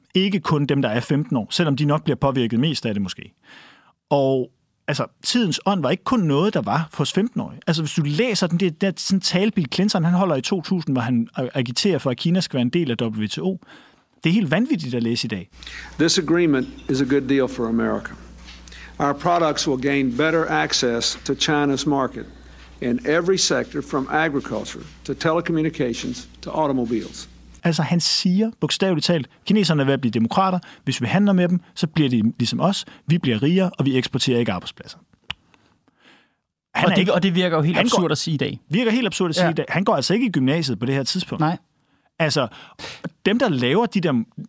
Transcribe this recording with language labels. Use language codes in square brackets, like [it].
[da] Ikke kun dem, der er 15 år, selvom de nok bliver påvirket mest af det måske. Og altså, tidens ånd var ikke kun noget, der var hos 15-årige. Altså, hvis du læser den der sådan tale, Bill Clinton, han holder i 2000, hvor han agiterer for, at Kina skal være en del af WTO. Det er helt vanvittigt at læse i dag. [en] This agreement is a good deal for America. Our products will gain better access to China's market. In every sector, from agriculture to telecommunications to automobiles. [da] Altså, han siger bogstaveligt talt, kineserne er ved at blive demokrater. Hvis vi handler med dem, så bliver de ligesom os. Vi bliver rigere, og vi eksporterer ikke arbejdspladser. Og det virker jo helt absurd at sige i dag. Virker helt absurd at sige i dag. Han går altså ikke i gymnasiet på det her tidspunkt. Nej. Altså, dem der laver de der...